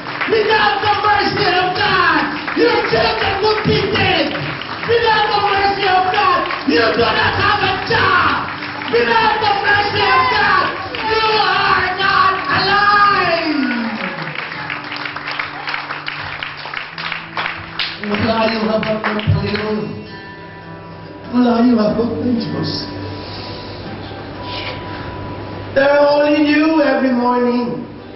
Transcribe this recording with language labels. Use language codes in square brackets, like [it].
[en] Without the mercy of God, your children would be dead. Without the mercy of God, you do not have a job. Without the mercy of God, you are not alive. [tl] Wala yung habag ng Panginoon. Wala yung habag ng Diyos. [en] They're only new every morning.